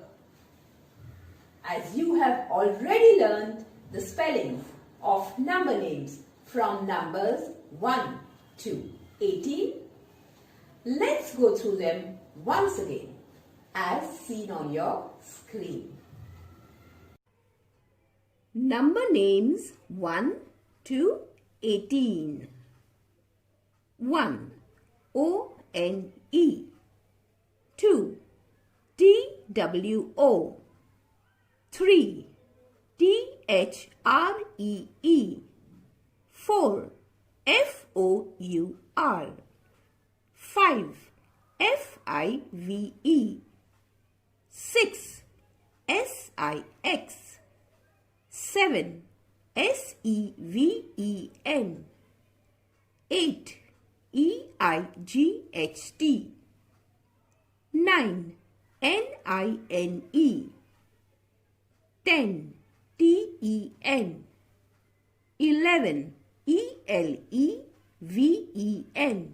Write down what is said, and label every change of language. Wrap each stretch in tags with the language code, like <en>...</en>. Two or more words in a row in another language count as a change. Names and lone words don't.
<en>As you have already learned the spellings of number names from numbers 1 to 18, let's go through them once again as seen on your screen. Number names 1 to 18. 1. O-N-E. 2. T-W-O. 3. T-H-R-E-E. 4. F-O-U-R. 5. F-I-V-E. 6. S-I-X. 7. S-E-V-E-N. 8. E-I-G-H-T. 9. N-I-N-E. 10. T-E-N. 11. E-L-E-V-E-N.</en>